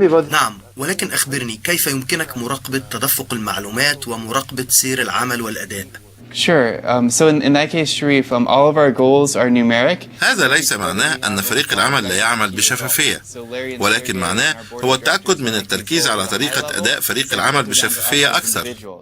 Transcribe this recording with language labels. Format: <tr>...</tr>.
<ar>نعم، ولكن أخبرني كيف يمكنك مراقبة تدفق المعلومات ومراقبة سير العمل والأداء؟</ar> <en>Sure. So in that case, Sharif, all of our goals are numeric.</en> <ar>هذا ليس معناه أن فريق العمل لا يعمل بشفافية، ولكن معناه هو التأكد من التركيز على طريقة أداء فريق العمل بشفافية أكثر.</ar>